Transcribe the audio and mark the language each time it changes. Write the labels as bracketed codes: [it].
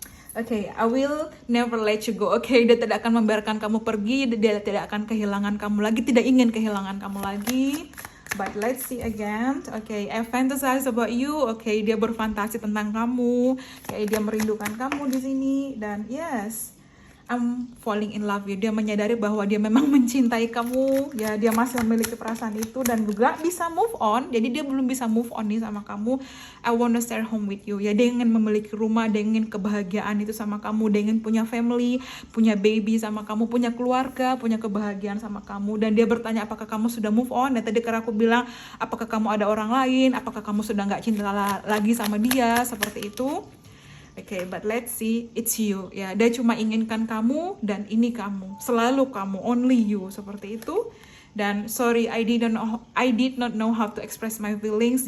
[en] Okay, I will never let you go. [id] Okay, dia tidak akan membiarkan kamu pergi, dia tidak akan kehilangan kamu lagi, tidak ingin kehilangan kamu lagi. [en] But let's see again. Okay, I fantasize about you. [id] Okay, dia berfantasi tentang kamu. Kayak dia merindukan kamu di sini. Dan [en] yes, I'm falling in love with you. [id] Dia menyadari bahwa dia memang mencintai kamu. Ya, dia masih memiliki perasaan itu dan juga bisa move on. Jadi dia belum bisa move on nih sama kamu. [en] I wanna stay home with you. [id] Ya, dia ingin memiliki rumah, dia ingin kebahagiaan itu sama kamu, dia ingin punya family, punya baby sama kamu, punya keluarga, punya kebahagiaan sama kamu. Dan dia bertanya apakah kamu sudah move on. Dan tadi karena aku bilang apakah kamu ada orang lain, apakah kamu sudah nggak cinta lagi sama dia, seperti itu. [en] Okay, but let's see, it's you. [id] Ya, dia cuma inginkan kamu dan ini kamu, selalu kamu, [en] only you, [id] seperti itu. Dan [en] sorry, I did not know how to express my feelings.